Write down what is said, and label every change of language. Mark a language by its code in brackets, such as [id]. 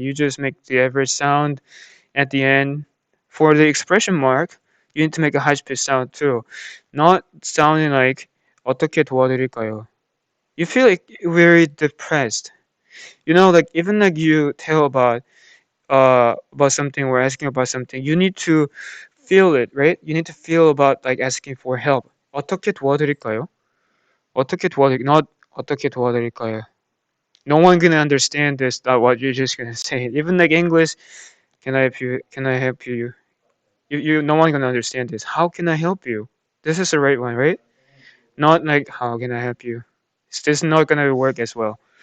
[en] You just make the average sound at the end. For the expression mark, you need to make a high pitch sound too, not sounding like [ko] 어떻게 도와드릴까요? [en] You feel like very depressed. You know, like even like you tell about something or asking about something, you need to feel it, right? You need to feel about like asking for help. [ko] 어떻게 도와드릴까요? 어떻게 도와드릴 [en] not [ko] 어떻게 도와드릴까요? [en] No one gonna understand this. That what you're just gonna say. Even like English, can I help you? Can I help you? No one gonna understand this. How can I help you? This is the right one, right? Not like how can I help you? This is not gonna work as well.